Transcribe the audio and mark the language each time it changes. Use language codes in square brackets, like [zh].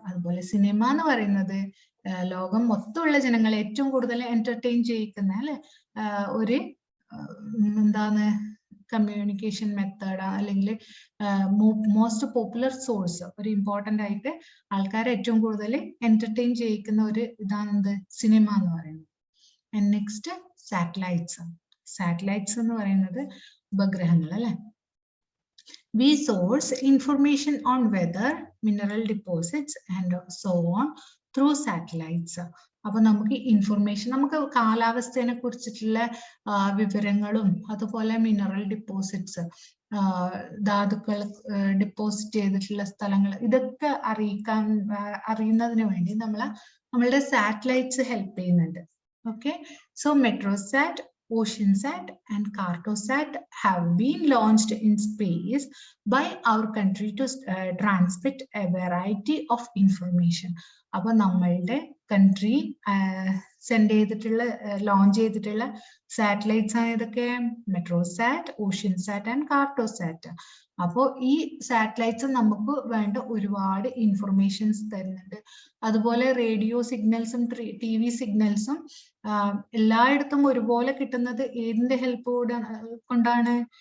[ml] അതുപോലെ സിനിമ എന്ന് പറയുന്നത് ലോകം മൊത്തമുള്ള ജനങ്ങളെ ഏറ്റവും കൂടുതൽ എന്റർടൈൻ ചെയ്യിക്കുന്ന അല്ലെ ഒരു എന്താണ് കമ്മ്യൂണിക്കേഷൻ മെത്തേഡ്, അല്ലെങ്കിൽ മോസ്റ്റ് പോപ്പുലർ സോഴ്സ്, ഒരു ഇമ്പോർട്ടന്റ് ആയിട്ട് ആൾക്കാരെ ഏറ്റവും കൂടുതൽ എന്റർടൈൻ ചെയ്യിക്കുന്ന ഒരു ഇതാണ് എന്ത്, സിനിമ എന്ന് പറയുന്നത്. [en] And next satellites. [ml] സാറ്റലൈറ്റ്സ് എന്ന് പറയുന്നത് ഉപഗ്രഹങ്ങൾ അല്ലെ. [en] We source information on weather, mineral deposits and so on through satellites. [ml] അപ്പൊ നമുക്ക് ഇൻഫർമേഷൻ, നമുക്ക് കാലാവസ്ഥയെ കുറിച്ചിട്ടുള്ള വിവരങ്ങളും അതുപോലെ മിനറൽ ഡിപ്പോസിറ്റ്സ്, ധാതുക്കൾ ഡിപ്പോസിറ്റ് ചെയ്തിട്ടുള്ള സ്ഥലങ്ങൾ, ഇതൊക്കെ അറിയുന്നതിന് വേണ്ടി നമ്മളുടെ സാറ്റലൈറ്റ്സ് ഹെൽപ്പ് ചെയ്യുന്നുണ്ട്. [en] Okay, so Metrosat, OceanSat and Cartosat have been launched in space by our country to transmit a variety of information. [ml] അപ്പൊ നമ്മളുടെ കൺട്രി സെൻഡ് ചെയ്തിട്ടുള്ള, ലോഞ്ച് ചെയ്തിട്ടുള്ള സാറ്റലൈറ്റ്സ് ആണ് ഇതൊക്കെ, മെട്രോസാറ്റ്, ഓഷ്യൻസാറ്റ് ആൻഡ് കാർട്ടോസാറ്റ്. അപ്പോ ഈ സാറ്റലൈറ്റ്സ് നമുക്ക് വേണ്ട ഒരുപാട് ഇൻഫർമേഷൻസ് തരുന്നുണ്ട്. അതുപോലെ റേഡിയോ സിഗ്നൽസും TV സിഗ്നൽസും എല്ലായിടത്തും ഒരുപോലെ കിട്ടുന്നത് ഏതിന്റെ ഹെൽപ്പ് കൊണ്ടാണ്?